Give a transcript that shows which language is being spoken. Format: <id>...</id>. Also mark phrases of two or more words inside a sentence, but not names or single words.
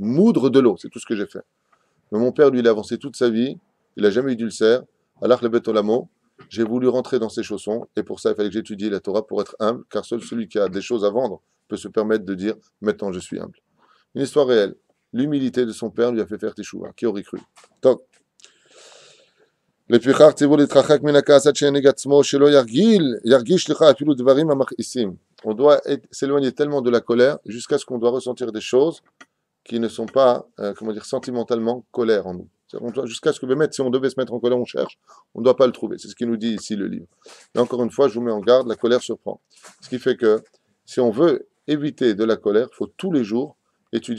<fr>Moudre de l'eau, c'est tout ce que j'ai fait. Mais mon père, lui, il a avancé toute sa vie, il n'a jamais eu d'ulcère. Alors, le betolamo, j'ai voulu rentrer dans ses chaussons, et pour ça, il fallait que j'étudie la Torah pour être humble, car seul celui qui a des choses à vendre peut se permettre de dire maintenant je suis humble. Une histoire réelle. L'humilité de son père lui a fait faire teshuva. Qui aurait cru? Toc.</fr> <he>לפיכך ציוו להתרחק מן הכעס עד שהנהיג עצמו שלא ירגיש לך אפילו דברים המכעיסים.</he> <fr>On doit s'éloigner tellement de la colère jusqu'à ce qu'on doit ressentir des choses qui ne sont pas, comment dire, sentimentalement colère en nous. Jusqu'à ce que, même si on devait se mettre en colère, on cherche, on ne doit pas le trouver. C'est ce qu'il nous dit ici le livre. Et encore une fois, je vous mets en garde, la colère surprend. Ce qui fait que si on veut éviter de la colère, il faut tous les jours étudier.</fr>